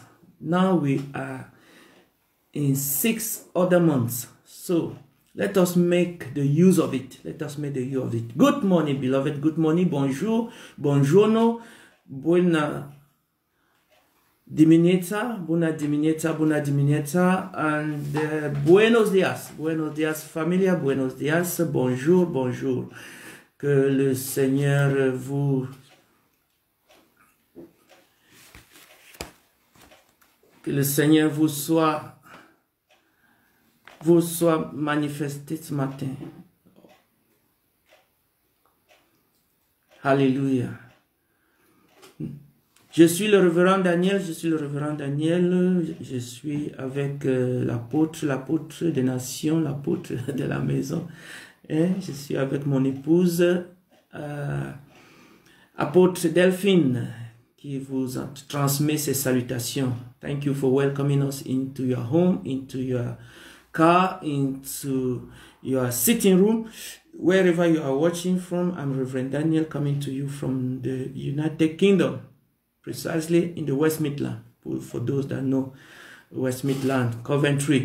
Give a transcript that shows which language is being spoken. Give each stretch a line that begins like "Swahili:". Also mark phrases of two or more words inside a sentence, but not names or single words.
English: Now we are in 6 other months. So let us make the use of it. Let us make the use of it. Good morning, beloved. Good morning. Bonjour.
Italian: Buongiorno. Buona diminuita,
Spanish: and buenos dias, familia, buenos dias,
French: bonjour, bonjour. Que le Seigneur vous soit manifesté ce matin. Alléluia. Je suis le révérend Daniel, je suis avec l'apôtre des nations, l'apôtre de la maison. Et je suis avec mon épouse, apôtre Delphine, qui vous transmet ses salutations.
English: Thank you for welcoming us into your home, into your car, into your sitting room. Wherever you are watching from, I'm Reverend Daniel coming to you from the United Kingdom. Precisely in the West Midland, for those that know West Midland, Coventry.